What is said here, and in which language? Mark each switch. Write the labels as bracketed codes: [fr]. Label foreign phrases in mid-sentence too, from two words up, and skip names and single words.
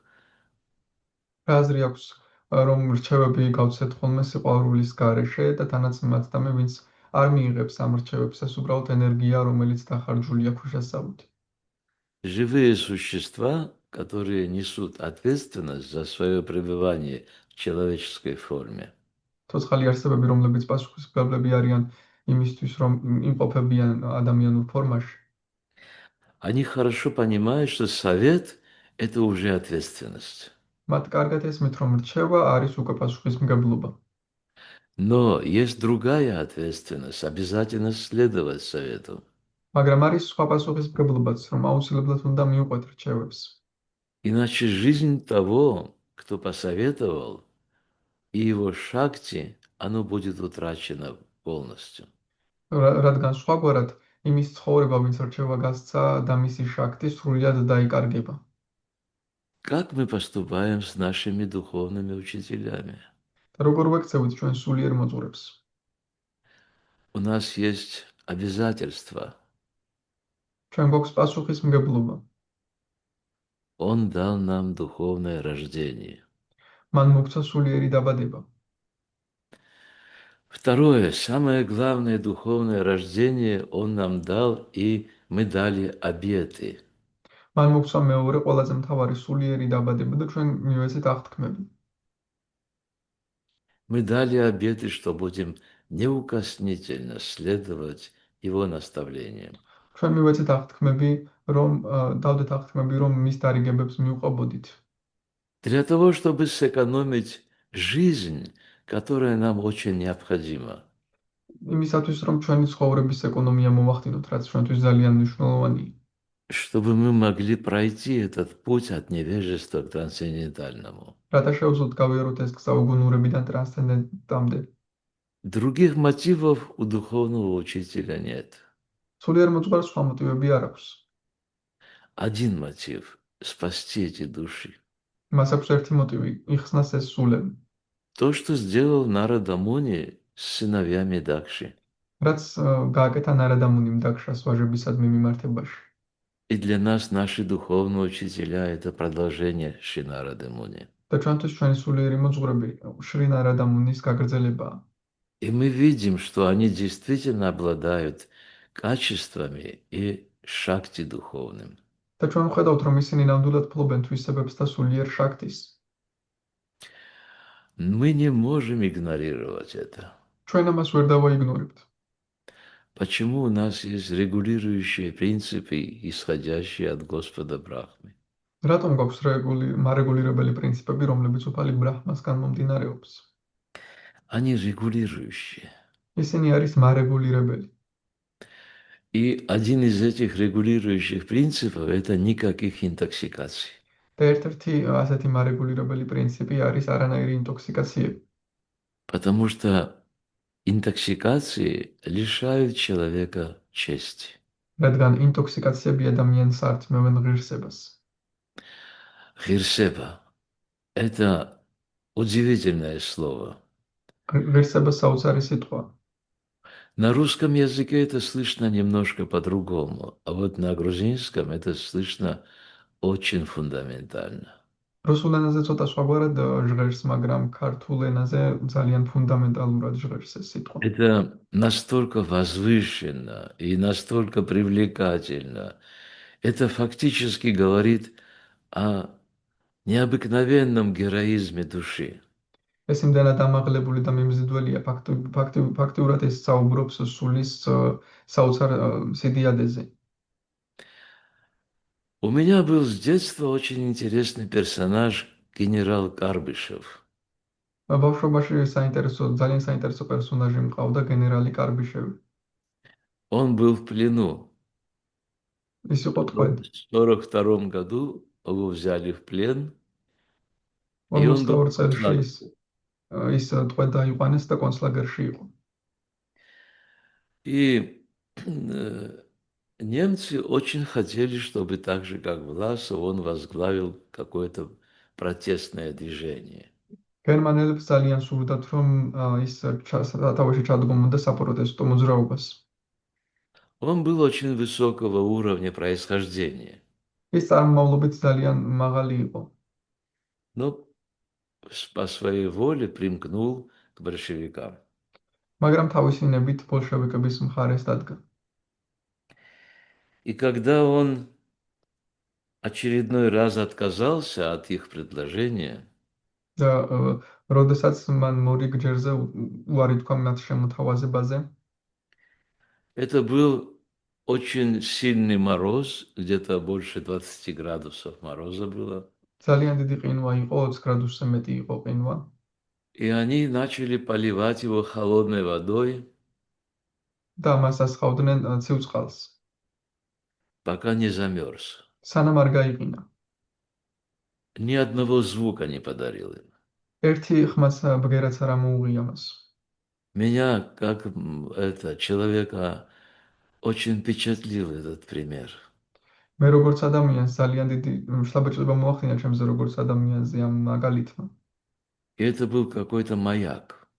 [ka] რა აზრი აქვს, რომ რჩევები გავცეთ ხოლმე სიყვარულის გარეშე და თანაც მათდამე, ვინც არ მიიღებს ამ რჩევებს, ეს უბრალოდ ენერგია, რომელიც დახარჯულია ქვიშასავით. [ru] Живые существа, которые несут ответственность за свое пребывание в человеческой форме, [ka] ცოცხალი არსებები, რომლებიც პასუხისმგებლები არიან იმისთვის, რომ იმყოფებიან ადამიანურ ფორმაში, [ru] они хорошо понимают, что совет – это уже ответственность. [ka] მათ კარგად ესმით, რომ რჩევა არის უკვე პასუხისმგებლობა. [ru] Но есть другая ответственность – обязательно следовать совету. [ka] მაგრამ არის სხვა პასუხისმგებლობაც, რომ აუცილებლად უნდა მიუყვეთ რჩევებს. [ru] Иначе жизнь того, кто посоветовал, и его шакти, оно будет утрачено полностью. [ka] რადგან სხვაგვარად იმის ცხოვრება, ვინც რჩევა გასცა და მისი შაქტი სრულად დაიკარგება. [ru] Как мы поступаем с нашими духовными учителями? [ka] და როგორ ვექცევით ჩვენ სულიერ მოძღვრებს? [ru] У нас есть обязательства. [ka] ჩვენ გვაქვს პასუხისმგებლობა. [ru] Он дал нам духовное рождение. [ka] მან მოგცა სულიერი დაბადება. [ru] Второе, самое главное духовное рождение Он нам дал, и мы дали обеты. [ka] მან მოგცა მეორე ყველაზე მთავარი სულიერი დაბადება და ჩვენ მივეცეთ აღთქმები. [ru] Мы дали обеты, что будем неукоснительно следовать Его наставлениям. [ka] ჩვენ მივეცეთ აღთქმები, რომ დავდეთ აღთქმები, რომ მის დარიგებებს მივყვებოდით. [ru] Для того, чтобы сэкономить жизнь, которая нам очень необходима. [ka] იმისათვის, რომ ჩვენი ცხოვრების ეკონომია მოვახდინოთ, რაც ჩვენთვის ძალიან მნიშვნელოვანია. [ru] Чтобы мы могли пройти этот путь от невежества к трансцендентальному. [ka] რათა შევძლოთ გავიაროთ ეს გზა უგუნურებიდან ტრანსცენდენტამდე. [ru] Других мотивов у духовного учителя нет. [ka] სულიერ მოძღვარს სხვა მოტივები არ აქვს. [ru] Один мотив – спасти эти души. [ka] მას აქვს ერთი მოტივი, იხსნას ეს სულები. [ru] То, что сделал Нарада Муни с сыновьями Дакши. [ka] რაც გააკეთა ნარადა მუნიმ დაქშას ვაჟებისადმი მიმართებაში. [ru] И для нас наши духовные учителя – это продолжение Шри Нарады Муни. [ka] და ჩვენთვის ჩვენი სულიერი მოძღვრები შრი ნარადა მუნის გაგრძელებაა. [ru] И мы видим, что они действительно обладают качествами и шакти духовным. [ka] და ჩვენ ვხედავთ, რომ ისინი ნამდვილად ფლობენ თვისებებს და სულიერ შაქტის. [ru] Мы не можем игнорировать это. [ka] ჩვენ ამას ვერ დავაიგნორებთ. [ru] Почему у нас есть регулирующие принципы, исходящие от Господа Брахмы? [ka] რატომ გვაქვს მარეგულირებელი პრინციპები, რომლებიც უფალი ბრაჰმასგან მომდინარეობს? [ru] Они регулирующие. [ka] ისინი არის მარეგულირებელი. [ru] И один из этих регулирующих принципов – это никаких интоксикаций. [ka] და ერთ-ერთი ასეთი მარეგულირებელი პრინციპი არის არანაირი ინტოქსიკაციები. [ru] Потому что интоксикации лишают человека чести. [ka] რადგან ინტოქსიკაციები ადამიანს ართმევენ ღირსებას. [ru] Хирсеба – это удивительное слово. [ka] ღირსება საოცარი სიტყვა. [ru] На русском языке это слышно немножко по-другому, а вот на грузинском это слышно очень фундаментально. [ka] რუსულ ენაზე ცოტა სხვაგვარად ჟღერს, მაგრამ ქართულ ენაზე ძალიან ფუნდამენტალურად ჟღერს ეს სიტყვა. [ru] Это настолько возвышенно и настолько привлекательно. Это фактически говорит о необыкновенном героизме души. [ka] ეს იმდენად ამაღლებული და მიმზიდველია, ფაქტიურად ეს საუბრობს სულის საოცარ სიდიადეზე. [ru] У меня был с детства очень интересный персонаж генерал Карбышев. [ka] ბავშვობაში ძალიან საინტერესო პერსონაჟი მყავდა генерალი კარბიშევი. [ru] Он был в плену. [ka] ის იყო [ru] В [ka] ტყვედ. [ru] 1942 году его взяли в плен, и он был [ka] 42 [ru] в [ka] წელში [ru] концлагере. [ka] ის ტყვედ დაიყვანეს და კონცლაგერში იყო. [ru] И немцы очень хотели, чтобы так же, как Власов, он возглавил какое-то протестное движение. [ka] გერმანელებს ძალიან სურდათ, რომ ის სათავეში ჩადგომოდა საპროტესტო მოძრაობას. [ru] Он был очень высокого уровня происхождения, [ka] ის წარმომავლობით ძალიან მაღალი იყო, [ru] но по своей воле примкнул к большевикам. [ka] მაგრამ თავისი ნებით ბოლშევიკების მხარეს დადგა. [ru] И когда он очередной раз отказался от их предложения, [ka] და როდესაც მან მორიგ-ჯერზე უარი თქვა მათ შემოთავაზებაზე, [ru] это был очень сильный мороз, где-то больше 20 градусов мороза было. [ka] ძალიან დიდი ყინვა იყო, 20 გრადუსზე მეტი იყო ყინვა. [ru] И они начали поливать его холодной водой, [ka] და მას ასხავდნენ ცივ წყალს, [ru] пока не замерз. [ka] სანამ არ გაიყინა. [ru] Ни одного звука не подарил им. [ka] ერთი ხმაც ბგერაც არ ამოუღია მას. [ru] Меня, как человека, очень впечатлил этот пример. [ka] მე როგორც ადამიანს ძალიან დიდი შთაბეჭდება მოახდინა ჩემზე როგორც ადამიანზე ამ მაგალითმა. [ru] И это был какой-то маяк.